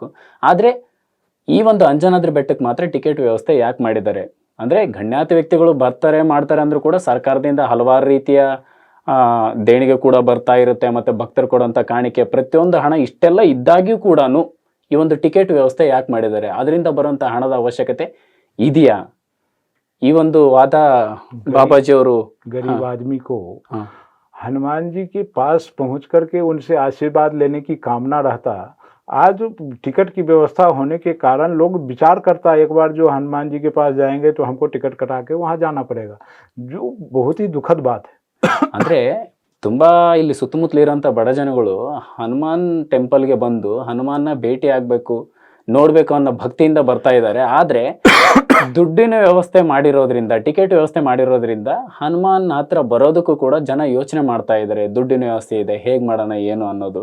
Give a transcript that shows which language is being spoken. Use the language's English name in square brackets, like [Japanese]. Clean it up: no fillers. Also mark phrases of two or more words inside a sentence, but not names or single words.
[Kannada] ಆದರೆ ಈ ಒಂದು ಅಂಜನಾದ್ರಿ ಬೆಟ್ಟಕ್ಕೆ ಮಾತ್ರ ಟಿಕೆಟ್ ವ್ಯವಸ್ಥೆ ಯಾಕೆ ಮಾಡಿದ್ದಾರೆ ಅಂದರೆ, ಗಣ್ಯಾತಿ ವ್ಯಕ್ತಿಗಳು ಬರ್ತಾರೆ ಮಾಡ್ತಾರೆ ಅಂದರೂ ಕೂಡ ಸರ್ಕಾರದಿಂದ ಹಲವಾರು ರೀತಿಯ ದೇಣಿಗೆ ಕೂಡ ಬರ್ತಾ ಇರುತ್ತೆ, ಮತ್ತು ಭಕ್ತರು ಕೊಡುವಂಥ ಕಾಣಿಕೆ, ಪ್ರತಿಯೊಂದು ಹಣ ಇಷ್ಟೆಲ್ಲ ಇದ್ದಾಗ್ಯೂ ಕೂಡ ಈ ಒಂದು ಟಿಕೆಟ್ ವ್ಯವಸ್ಥೆ ಯಾಕೆ ಮಾಡಿದ್ದಾರೆ, ಅದರಿಂದ ಬರುವಂಥ ಹಣದ ಅವಶ್ಯಕತೆ ಇದೆಯಾ? ಈ ಒಂದು ವಾದ ಬಾಬಾಜಿ ಅವರು [Hindi] गरीब आदमी को हनुमान जी के पास पहुंच करके उनसे आशीर्वाद लेने की कामना रहता। आज टिकट की व्यवस्था होने के कारण लोग विचार करता, एक बार जो हनुमान जी के पास जाएंगे तो हमको टिकट कटा के वहाँ जाना पड़ेगा, जो बहुत ही दुखद बात है। [Kannada] ಅಂದರೆ ತುಂಬ ಇಲ್ಲಿ ಸುತ್ತಮುತ್ತಲಿರೋಂಥ ಬಡ ಜನಗಳು ಹನುಮಾನ್ ಟೆಂಪಲ್ಗೆ ಬಂದು ಹನುಮಾನ್ನ ಭೇಟಿ ಆಗಬೇಕು, ನೋಡಬೇಕು ಅನ್ನೋ ಭಕ್ತಿಯಿಂದ ಬರ್ತಾ ಇದ್ದಾರೆ. ಆದರೆ ದುಡ್ಡಿನ ವ್ಯವಸ್ಥೆ ಮಾಡಿರೋದ್ರಿಂದ, ಟಿಕೆಟ್ ವ್ಯವಸ್ಥೆ ಮಾಡಿರೋದ್ರಿಂದ ಹನುಮಾನ್ ಹತ್ರ ಬರೋದಕ್ಕೂ ಕೂಡ ಜನ ಯೋಚನೆ ಮಾಡ್ತಾ ಇದ್ದಾರೆ, ದುಡ್ಡಿನ ವ್ಯವಸ್ಥೆ ಇದೆ, ಹೇಗೆ ಮಾಡೋಣ ಏನು ಅನ್ನೋದು.